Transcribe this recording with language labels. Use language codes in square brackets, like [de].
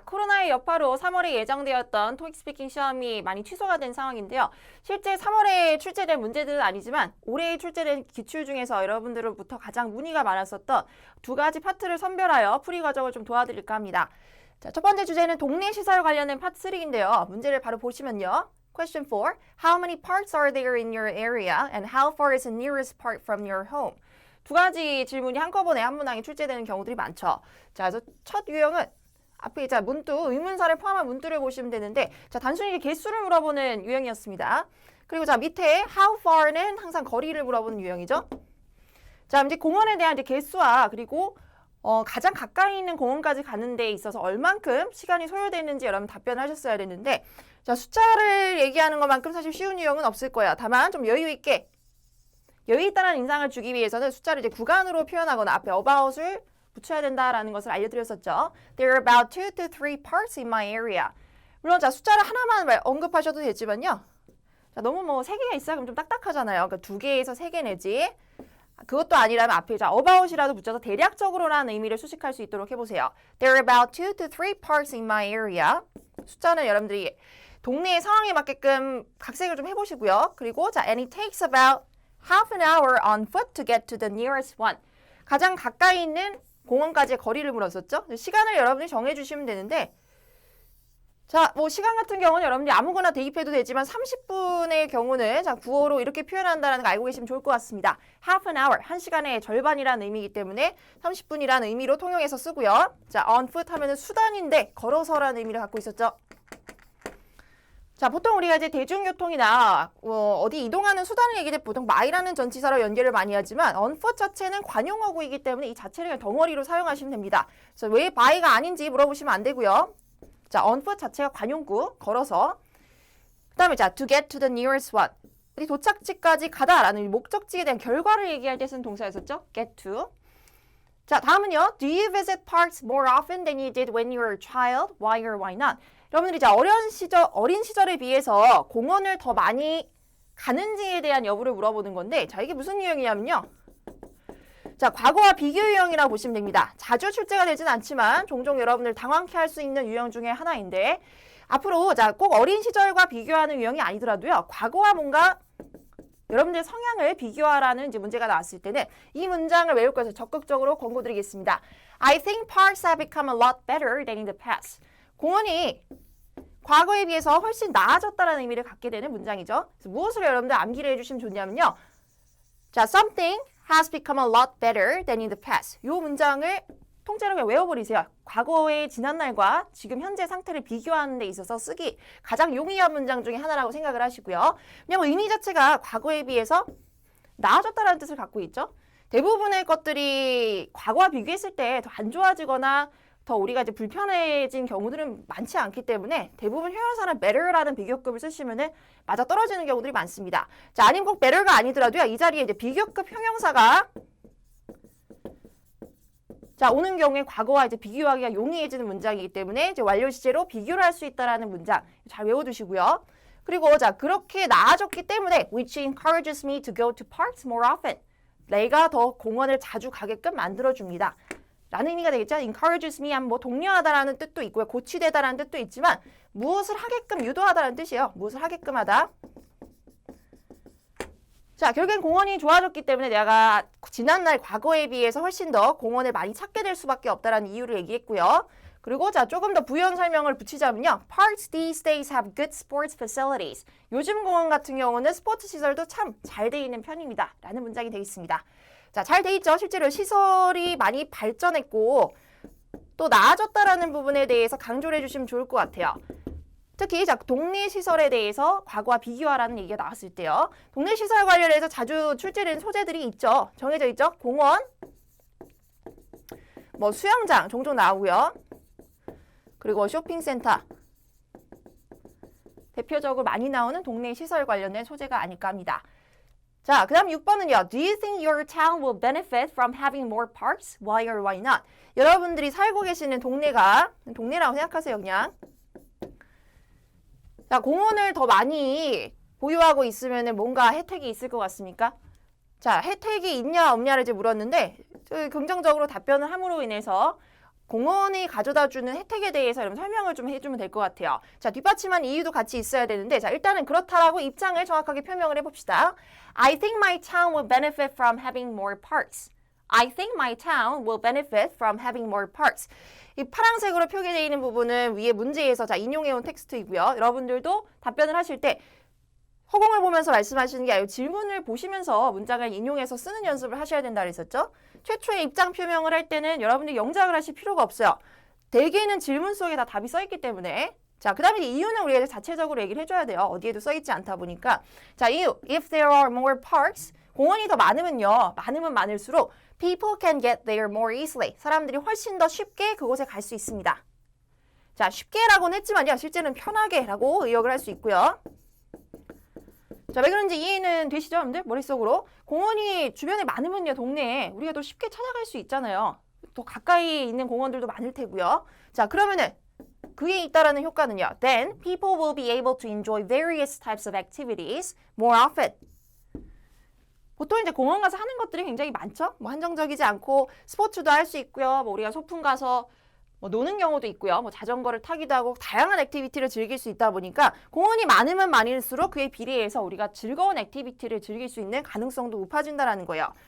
[ko] 코로나의 여파로 3월에 예정되었던 토익 스피킹 시험이 많이 취소가 된 상황인데요. 실제 3월에 출제된 문제들은 아니지만 올해 출제된 기출 중에서 여러분들로부터 가장 문의가 많았었던 두 가지 파트를 선별하여 풀이 과정을 좀 도와드릴까 합니다. 자, 첫 번째 주제는 동네 시설 관련된 파트 3인데요. 문제를 바로 보시면요. [en] Question 4. How many parks are there in your area and how far is the nearest park from your home? [ko] 두 가지 질문이 한꺼번에 한 문항에 출제되는 경우들이 많죠. 자, 그래서 첫 유형은 앞에 자 문두, 의문사를 포함한 문두를 보시면 되는데 자 단순히 개수를 물어보는 유형이었습니다. 그리고 자 밑에 how far는 항상 거리를 물어보는 유형이죠. 자 이제 공원에 대한 이제 개수와 그리고 가장 가까이 있는 공원까지 가는 데 있어서 얼만큼 시간이 소요되는지 여러분 답변을 하셨어야 되는데 자 숫자를 얘기하는 것만큼 사실 쉬운 유형은 없을 거예요. 다만 좀 여유 있다는 인상을 주기 위해서는 숫자를 이제 구간으로 표현하거나 앞에 about을 붙여야 된다라는 것을 알려드렸었죠. [en] There are about 2 to 3 parks in my area. [ko] 물론 자 숫자를 하나만 언급하셔도 되지만요. 자 너무 뭐 3개가 있어야 그럼 좀 딱딱하잖아요. 그러니까 2개에서 3개 내지. 그것도 아니라면 앞에 자 about이라도 붙여서 대략적으로라는 의미를 수식할 수 있도록 해보세요. [en] There are about 2 to 3 parks in my area. [ko] 숫자는 여러분들이 동네의 상황에 맞게끔 각색을 좀 해보시고요. 그리고 자 [en] and it takes about half an hour on foot to get to the nearest one. [ko] 가장 가까이 있는 공원까지의 거리를 물었었죠. 시간을 여러분이 정해주시면 되는데 자, 뭐 시간 같은 경우는 여러분들이 아무거나 대입해도 되지만 30분의 경우는 자 구어로 이렇게 표현한다는 거 알고 계시면 좋을 것 같습니다. [en] half an hour, [ko] 1시간의 절반이라는 의미이기 때문에 30분이라는 의미로 통용해서 쓰고요. 자, on foot 하면은 수단인데 걸어서라는 의미를 갖고 있었죠. 자, 보통 우리가 이제 대중교통이나 어디 이동하는 수단을 얘기할 때 보통 my라는 전치사로 연결을 많이 하지만 on foot 자체는 관용어구이기 때문에 이 자체를 그냥 덩어리로 사용하시면 됩니다. 그래서 왜 by가 아닌지 물어보시면 안 되고요. 자, on foot 자체가 관용구, 걸어서. 그 다음에 자, [en] to get to the nearest one. [ko] 우리 도착지까지 가다라는 목적지에 대한 결과를 얘기할 때 쓰는 동사였었죠. get to. 자, 다음은요. [en] Do you visit parks more often than you did when you were a child? Why or why not? [ko] 여러분들이 이제 어린 시절에 비해서 공원을 더 많이 가는지에 대한 여부를 물어보는 건데 자 이게 무슨 유형이냐면요. 자 과거와 비교 유형이라고 보시면 됩니다. 자주 출제가 되진 않지만 종종 여러분들 당황케 할 수 있는 유형 중에 하나인데 앞으로 자 꼭 어린 시절과 비교하는 유형이 아니더라도요. 과거와 뭔가 여러분들의 성향을 비교하라는 이제 문제가 나왔을 때는 이 문장을 외울 것을 적극적으로 권고드리겠습니다. [en] I think parks have become a lot better than in the past. [ko] 공원이 과거에 비해서 훨씬 나아졌다는 의미를 갖게 되는 문장이죠. 그래서 무엇을 여러분들 암기를 해주시면 좋냐면요. [en] 자, something has become a lot better than in the past. [ko] 이 문장을 통째로 그냥 외워버리세요. 과거의 지난날과 지금 현재 상태를 비교하는 데 있어서 쓰기 가장 용이한 문장 중에 하나라고 생각을 하시고요. 왜냐면 의미 자체가 과거에 비해서 나아졌다는 뜻을 갖고 있죠. 대부분의 것들이 과거와 비교했을 때 더 안 좋아지거나 더 우리가 이제 불편해진 경우들은 많지 않기 때문에 대부분 형용사는 better라는 비교급을 쓰시면은 맞아 떨어지는 경우들이 많습니다. 자, 아니면 꼭 better가 아니더라도요. 이 자리에 이제 비교급 형용사가 자, 오는 경우에 과거와 이제 비교하기가 용이해지는 문장이기 때문에 이제 완료 시제로 비교를 할 수 있다라는 문장 잘 외워두시고요. 그리고 자, 그렇게 나아졌기 때문에 [en] which encourages me to go to parks more often. [ko] 내가 더 공원을 자주 가게끔 만들어줍니다. 라는 의미가 되겠죠. encourages me 하면 뭐 독려하다라는 뜻도 있고요. 고취되다라는 뜻도 있지만 무엇을 하게끔 유도하다라는 뜻이에요. 무엇을 하게끔 하다. 자, 결국엔 공원이 좋아졌기 때문에 내가 지난날 과거에 비해서 훨씬 더 공원을 많이 찾게 될 수밖에 없다라는 이유를 얘기했고요. 그리고 자, 조금 더 부연 설명을 붙이자면요. [en] Parks these days have good sports facilities. [ko] 요즘 공원 같은 경우는 스포츠 시설도 참 잘 돼 있는 편입니다. 라는 문장이 되겠습니다. 자, 잘 돼 있죠. 실제로 시설이 많이 발전했고 또 나아졌다라는 부분에 대해서 강조를 해주시면 좋을 것 같아요. 특히 자, 동네 시설에 대해서 과거와 비교하라는 얘기가 나왔을 때요. 동네 시설 관련해서 자주 출제된 소재들이 있죠. 정해져 있죠. 공원, 뭐 수영장 종종 나오고요. 그리고 쇼핑센터. 대표적으로 많이 나오는 동네 시설 관련된 소재가 아닐까 합니다. 자, 그 다음 6번은요. [en] Do you think your town will benefit from having more parks? Why or why not? [ko] 여러분들이 살고 계시는 동네가 동네라고 생각하세요, 그냥. 자, 공원을 더 많이 보유하고 있으면 뭔가 혜택이 있을 것 같습니까? 자, 혜택이 있냐 없냐를 이제 물었는데 긍정적으로 답변을 함으로 인해서 공원이 가져다주는 혜택에 대해서 여러분 설명을 좀 해주면 될 것 같아요. 자, 뒷받침한 이유도 같이 있어야 되는데, 자, 일단은 그렇다라고 입장을 정확하게 표명을 해봅시다. [en] I think my town will benefit from having more parks. I think my town will benefit from having more parks. [ko] 이 파란색으로 표기되어 있는 부분은 위에 문제에서 자, 인용해온 텍스트이고요. 여러분들도 답변을 하실 때 허공을 보면서 말씀하시는 게 아니고 질문을 보시면서 문장을 인용해서 쓰는 연습을 하셔야 된다 그랬었죠. 최초의 입장 표명을 할 때는 여러분들이 영작을 하실 필요가 없어요. 대개는 질문 속에 다 답이 써있기 때문에. 자, 그 다음에 이유는 우리가 자체적으로 얘기를 해줘야 돼요. 어디에도 써있지 않다 보니까. 자, 이유. [en] If there are more parks, [ko] 공원이 더 많으면요. 많으면 많을수록 [en] people can get there more easily. [ko] 사람들이 훨씬 더 쉽게 그곳에 갈 수 있습니다. 자, 쉽게라고는 했지만요. 실제는 편하게라고 의역을 할 수 있고요. 자, 왜 그런지 이해는 되시죠, 여러분들? 머릿속으로. 공원이 주변에 많으면요, 동네에 우리가 더 쉽게 찾아갈 수 있잖아요. 더 가까이 있는 공원들도 많을 테고요. 자, 그러면은 그게 있다라는 효과는요. [en] Then people will be able to enjoy various types of activities more often. [ko] 보통 이제 공원 가서 하는 것들이 굉장히 많죠. 뭐 한정적이지 않고 스포츠도 할 수 있고요. 뭐 우리가 소풍 가서 뭐 노는 경우도 있고요. 뭐 자전거를 타기도 하고 다양한 액티비티를 즐길 수 있다 보니까 공원이 많으면 많을수록 그에 비례해서 우리가 즐거운 액티비티를 즐길 수 있는 가능성도 높아진다라는 거예요.